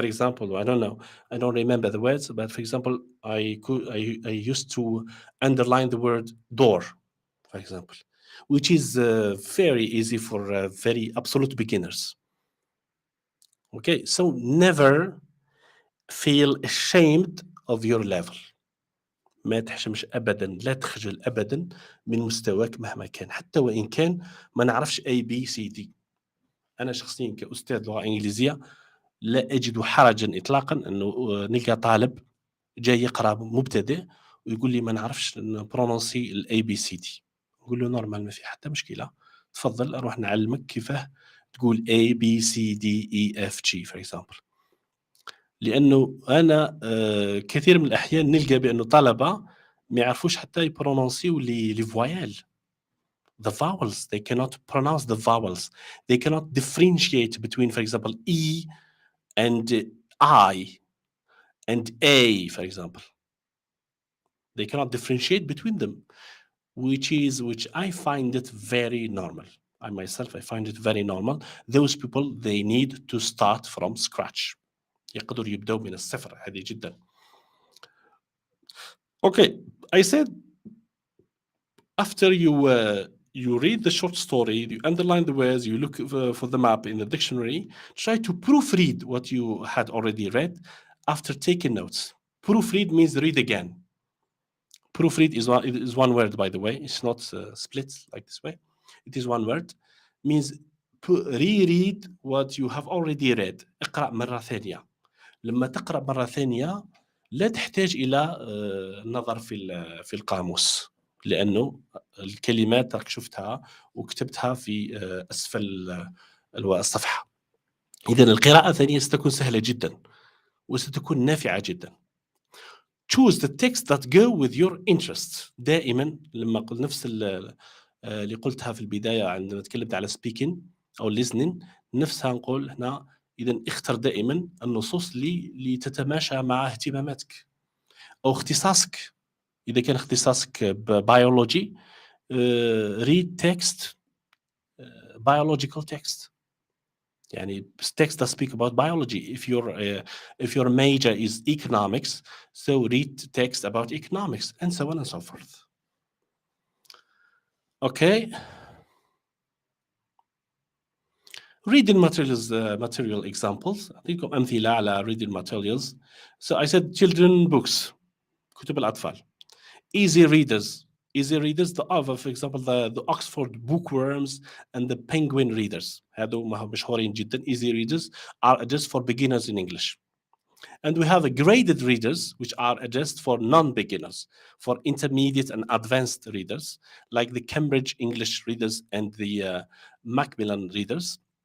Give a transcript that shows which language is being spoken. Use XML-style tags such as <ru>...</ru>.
<en>For example, I don't remember the words, but for example, I used to underline the word door, for example, which is very easy for very absolute beginners. Okay, so never feel ashamed of your level.</en> <ar>ما تحشمش ابدا، لا تخجل ابدا من مستواك مهما كان، حتى وان كان ما نعرفش ABCD. انا شخصيا كاستاذ لغه انجليزيه لا أجد حرجا إطلاقا أنه نلقى طالب جاي يقرأ مبتدئ ويقول لي ما نعرفش نبرونونسي الأي بي سي دي. نقول له نورمال، ما في حتى مشكلة، تفضل أروح نعلمك كيفاه تقول A B C D E F G</ar> <en>for example.</en> <ar>لأنه أنا كثير من الأحيان نلقى بأنه طلبة ما يعرفوش حتى يبرونونسيو لي فويال.</ar> <en>The vowels, they cannot pronounce the vowels. They cannot differentiate between, for example, E and I and A, for example. They cannot differentiate between them, which I find it very normal. I myself, I find it very normal. Those people, they need to start from scratch.</en> <ar>يقدروا يبدأوا من الصفر. هذه جدا.</ar> <en>Okay, I said after you read the short story, you underline the words, you look for the map in the dictionary, try to proofread what you had already read after taking notes. Proofread means read again. Proofread is one word, by the way. It's not split like this way. It is one word. Means reread what you have already read.</en> <ar>اقرأ مرة ثانية. لما تقرأ مرة ثانية لا تحتاج إلى النظر في القاموس، لأنه الكلمات راك شفتها وكتبتها في أسفل الصفحة. إذن القراءة الثانية ستكون سهلة جدا وستكون نافعة جدا.</ar> <en>Choose the text that go with your interests.</en> <ar>دائما لما قلت نفس اللي قلتها في البداية عندما تكلمت على speaking أو listening، نفسها نقول هنا. إذن اختر دائما النصوص اللي تتماشى مع اهتماماتك أو اختصاصك. إذا كان اختصاصك ببيولوجي</ar> <en>read text biological text، يعني text that speak about biology. If your major is economics, so read text about economics, and so on and so forth. Okay. Reading materials, material examples.</en> <ar>أعطيكم أمثلة على reading materials.</ar> <en>So I said children books،</en> <ar>كتب الأطفال.</ar> <en>Easy readers. For example, the Oxford bookworms and the Penguin readers.</en> <ar>هذو مشهورين جدا.</ar> <en>Easy readers are just for beginners in English. And we have graded readers, which are addressed for non-beginners, for intermediate and advanced readers, like the Cambridge English readers and the Macmillan readers.</en>